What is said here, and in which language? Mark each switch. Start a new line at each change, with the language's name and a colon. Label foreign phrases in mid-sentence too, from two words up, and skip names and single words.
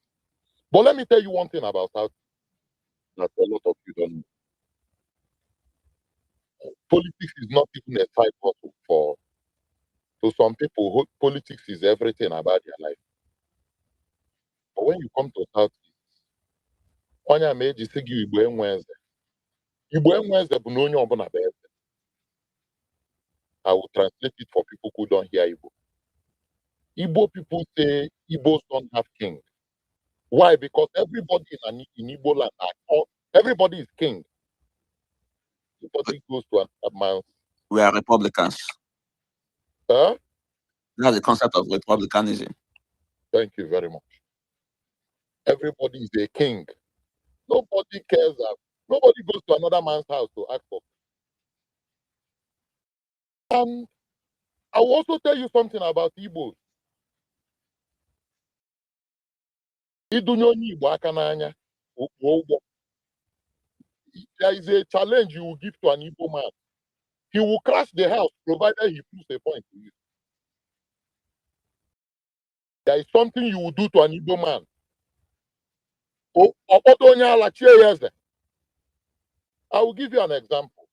English: But let me tell you one thing about South that a lot of you don't know. Politics is not even a side hustle for to some people. Politics is everything about their life. But when you come to South East,
Igbo: onye ma ejisi gị Igbo enwe eze. Igbo enwe eze bụ na onye ọbụla bụ eze.
English: I will translate it for people who don't hear Igbo. Igbo people say Igbos don't have king. Why? Because everybody in Igbo land, everybody is king. Everybody goes to another man. We are Republicans. Huh? That's the concept of republicanism. Thank you very much. Everybody is a king. Nobody cares. Nobody goes to another man's house to ask for. And I will also tell you something about Igbos.
Igbo: Idunye onye Igbo aka n'anya, kwụọ ụgwọ.
English: There is a challenge you will give to an Igbo man. He will crash the house provided he proves a point to you. There is something you will do to an Igbo man. I will give you an example.